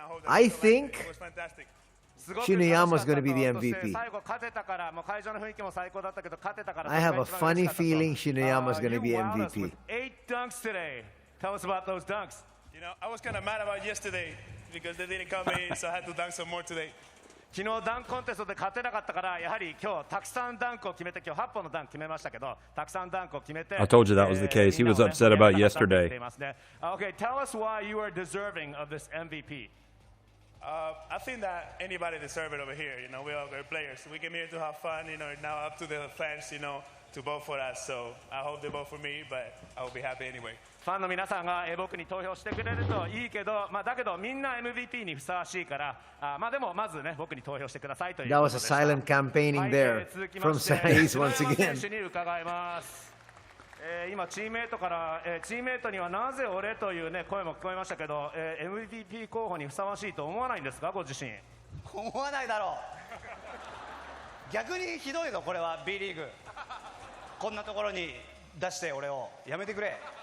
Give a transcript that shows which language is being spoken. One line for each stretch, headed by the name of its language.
English: I think Shiniyama's going to be the MVP. I have a funny feeling Shiniyama's going to be MVP. 8 dunks today. Tell us about those dunks. You know, I was kind of mad about yesterday because they didn't come in, so I had to dunk some more today.
Japanese: 昨日ダンクコンテストで勝てなかったからやはり今日たくさんダンクを決めて今日8本のダンク決めましたけどたくさんダンクを決めて
English: I told you that was the case. He was upset about yesterday. Okay, tell us why you are deserving of this MVP. I think that anybody deserves it over here. You know, we are great players. We came here to have fun. You know, now up to the fans, you know, to vote for us. So I hope they vote for me, but I will be happy anyway.
Japanese: ファンの皆さんが僕に投票してくれるといいけど、だけどみんな MVP にふさわしいから、でもまずね僕に投票してくださいということでした。 That was a silent campaigning there from Saiz once again. 選手に伺います。今チームメイトからチームメイトにはなぜ俺というね声も聞こえましたけど、MVP 候補にふさわしいと思わないんですかご自身？思わないだろう。逆にひどいぞこれは B リーグ。こんなところに出して俺をやめてくれ。